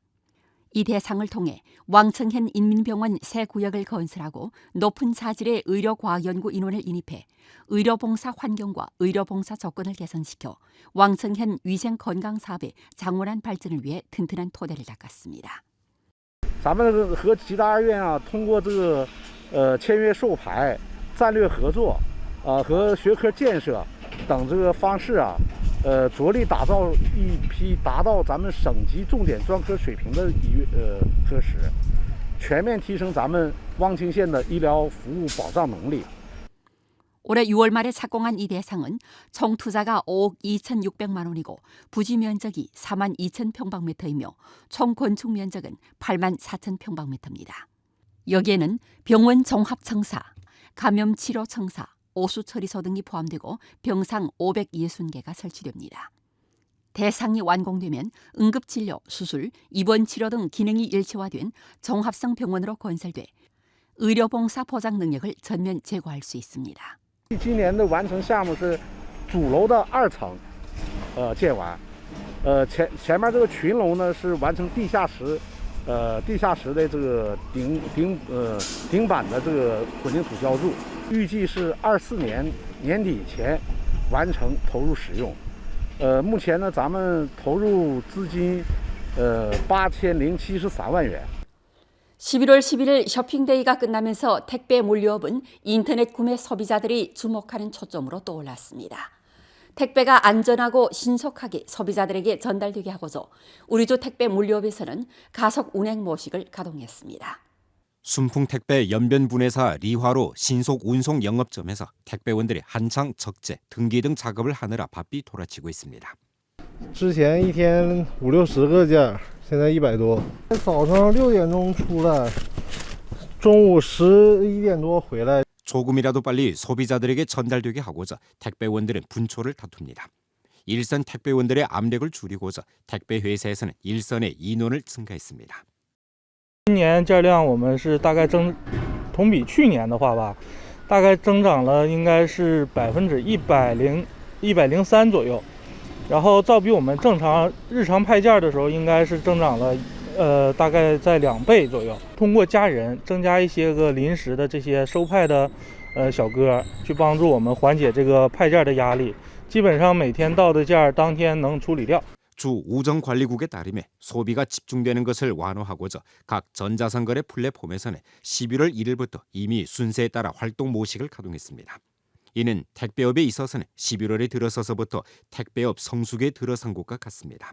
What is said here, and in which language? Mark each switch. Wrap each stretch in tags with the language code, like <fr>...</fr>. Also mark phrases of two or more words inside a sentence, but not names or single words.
<ko>이 대상을 통해 왕청현 인민병원 새 구역을 건설하고 높은 자질의 의료과학연구 인원을 인입해 의료봉사 환경과 의료봉사 조건을 개선시켜 왕청현 위생건강사업의 장원한 발전을 위해 튼튼한 토대를 닦았습니다.</ko> <zh>咱们和吉大二院啊，通过这个签约授牌、战略合作和学科建设等这个方式啊，着力打造一批达到咱们省级重点专科水平的科室，全面提升咱们汪清县的医疗服务保障能力。</zh> <ko>올해 6월 말에 착공한 이 대상은 총 투자가 5억 2,600만 원이고 부지 면적이 4만 2천 평방미터이며 총 건축 면적은 8만 4천 평방미터입니다. 여기에는 병원 종합청사, 감염치료청사, 오수처리소 등이 포함되고 병상 560개가 설치됩니다. 대상이 완공되면 응급진료, 수술, 입원치료 등 기능이 일체화된 종합성 병원으로 건설돼 의료봉사 보장 능력을 전면 제고할 수 있습니다.</ko> <zh>今年的完成项目是主楼的2层，建完，前面这个群楼呢是完成地下室的这个顶板的这个混凝土浇筑，预计是24年年底前完成投入使用。目前呢，咱们投入资金8073万元。</zh> <ko>11월 11일 쇼핑데이가 끝나면서 택배 물류업은 인터넷 구매 소비자들이 주목하는 초점으로 떠올랐습니다. 택배가 안전하고 신속하게 소비자들에게 전달되게 하고자 우리주 택배 물류업에서는 가속 운행 모식을 가동했습니다. 순풍택배 연변분해사 리화로 신속 운송 영업점에서 택배원들이 한창 적재, 등기 등 작업을 하느라 바삐 돌아치고 있습니다.</ko> <zh>之前一天50-60个件，现在100多。早上6点钟出来，中午11点多回来。</zh> <ko>조금이라도 빨리 소비자들에게 전달되게 하고자 택배원들은 분초를 다툽니다. 일선 택배원들의 압력을 줄이고자 택배 회사에서는 일선의 인원을 증가했습니다.</ko> <zh>今年件量我们是大概同比去年的话吧，大概增长了应该是103%左右。然后照比我们正常日常派件的时候，应该是增长了，大概在2倍左右。通过家人增加一些个临时的这些收派的，小哥去帮助我们缓解这个派件的压力。基本上每天到的件当天能处理掉。</zh> <ko>주 우정관리국에 따르면 소비가 집중되는 것을 완화하고자 각 전자상거래 플랫폼에서는 11월 1일부터 이미 순서에 따라 활동 모식을 가동했습니다. 이는 택배업에 있어서는 11월에 들어서서부터 택배업 성수기에 들어선 것과 같습니다.</ko>